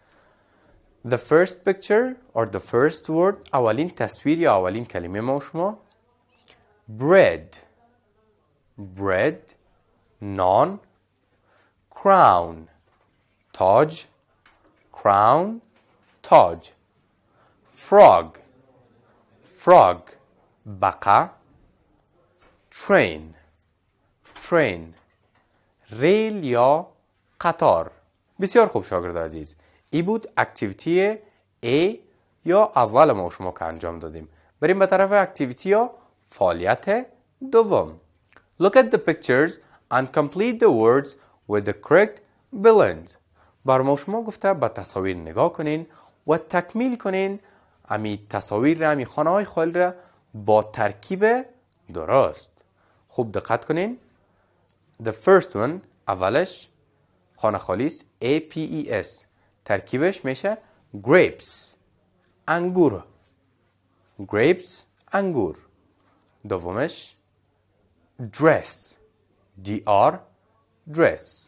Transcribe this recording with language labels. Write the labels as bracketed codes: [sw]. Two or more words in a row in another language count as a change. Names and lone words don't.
[en] The first picture or the first word، [fa] اولین تصویر یا اولین کلمه ما شما [en] bread، bread، [fa] نان، crown، تاج، crown، تاج، [en] frog، frog، [fa] بقه، [en] train، train، [fa] ریل یا قطار. بسیار خوب شاگرد عزیز، این بود اکتیویتی A یا اول ما شما که انجام دادیم. بریم به طرف اکتیویتی یا فعالیت دوم. [en] Look at the pictures and complete the words with the correct blend. [fa] بر ما شما گفته به تصاویر نگاه کنین و تکمیل کنین امی تصاویر را، امی خانه های خالی را با ترکیب درست. خوب دقت کنین. [en] The first one، [fa] اولش خانه خالی است، APES، ترکیبش میشه grapes، انگور، grapes، انگور. دومش [en] dress، DR، dress.